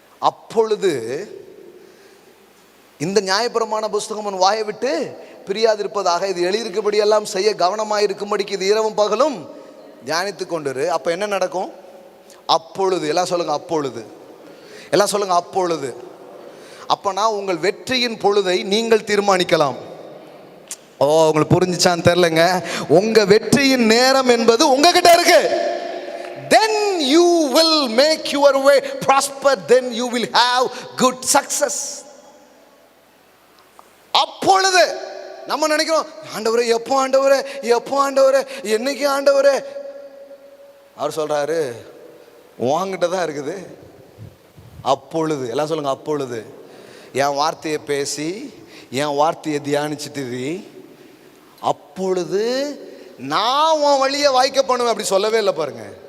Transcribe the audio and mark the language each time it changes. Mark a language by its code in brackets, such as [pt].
[ta] அப்பொழுது இந்த நியாயப்பிரமாண புஸ்தகம் உன் வாயை விட்டு பிரியாதிருப்பதாக, இது எழுதியிருக்கபடி எல்லாம் செய்ய கவனமாக இருக்கும்படிக்கு இது இரவும் பகலும் தியானித்து கொண்டிரு. அப்போ என்ன நடக்கும்? அப்பொழுது, எல்லாம் சொல்லுங்க அப்பொழுது, எல்லாம் சொல்லுங்க அப்பொழுது. அப்போனா உங்கள் வெற்றியின் பொழுதை நீங்கள் தீர்மானிக்கலாம். ஓ, உங்களுக்கு புரிஞ்சுச்சான்னு தெரிலங்க. உங்க வெற்றியின் நேரம் என்பது உங்ககிட்ட இருக்கு. [en] Then you will make your way prosper, then you will have good success. [ta] அப்பொழுது நம்ம நினைக்கிறோம், ஆண்டவரே எப்போ, ஆண்டவரே எப்போ, ஆண்டவரே என்னைக்கு, ஆண்டவரே. அவர் சொல்றாரு, உன்கிட்ட தான் இருக்குது. அப்பொழுது, எல்லாம் சொல்லுங்க அப்பொழுது. என் வார்த்தையை பேசி, என் வார்த்தையை தியானிச்சுட்டு, அப்பொழுது நான் உன் வழியை வாய்க்க பண்ணுவேன். அப்படி சொல்லவே இல்லை பாருங்க.